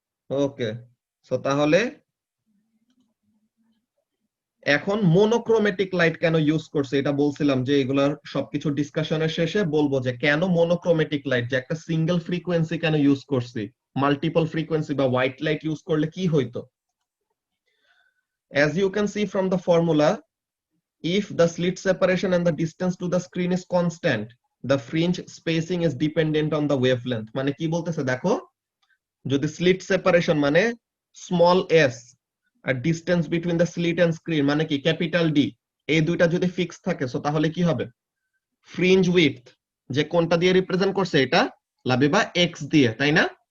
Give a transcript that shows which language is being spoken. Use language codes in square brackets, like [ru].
[bn] ওকে, so তাহলে এখন মোনোক্রোমেটিক light কেন ইউজ করছে এটা বলছিলাম, যে এগুলার সবকিছু ডিসকাশনের শেষে বলবো যে কেন মোনোক্রোমেটিক লাইট, যে একটা সিঙ্গেল ফ্রিকোয়েন্সি কেন ইউজ করছি, মাল্টিপল ফ্রিকোয়েন্সি বা হোয়াইট লাইট ইউজ করলে কি হইতো। [en] As you can see from the formula, if the slit separation and the distance to the screen is constant, the fringe spacing is dependent on the wavelength. [bn] মানে কি বলতেছে দেখো, যদি slit separation মানে small s আর [en] distance between the slit and screen [bn] মানে কি capital D, এই দুইটা যদি ফিক্স থাকে সো তাহলে কি হবে? ফ্রিঞ্জ উইডথ, যে কোনটা দিয়ে রিপ্রেজেন্ট করছে এটা লাবিবা, এক্স দিয়ে, তাই না?